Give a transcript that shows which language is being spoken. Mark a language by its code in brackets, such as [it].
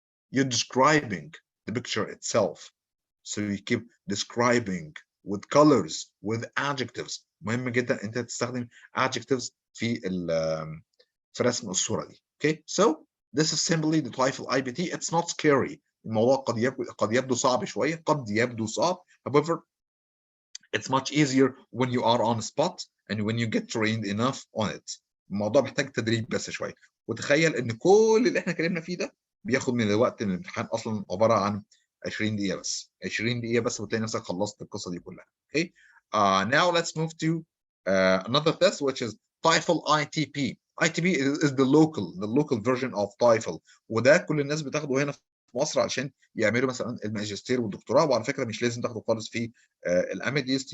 [en] You're describing the picture itself. So you keep describing with colors, with adjectives. [ar] مهم جدا انت تستخدم adjectives في رسم الصورة دي. [en] Okay, so this is simply the TOEFL IBT. It's not scary. [ar] الموضوع قد يبدو صعب شوية، قد يبدو صعب. [en] However, it's much easier when you are on the spot and when you get trained enough on it. [ar] الموضوع محتاج تدريب بس شوية. وتخيل ان كل اللي احنا اتكلمنا فيه ده بياخد من الوقت من الامتحان اصلا عبارة عن 20 دقيقة بس، 20 دقيقة بس وتلاقي نفسك خلصت القصة دي كلها. [en] Okay. Now let's move to another test which is TOEFL ITP. ITP is the local version of TOEFL، [ar] وده كل الناس بتاخده هنا في مصر عشان يعملوا مثلا الماجستير والدكتوراه. وعلى فكرة مش لازم تاخده خالص في الأميديست.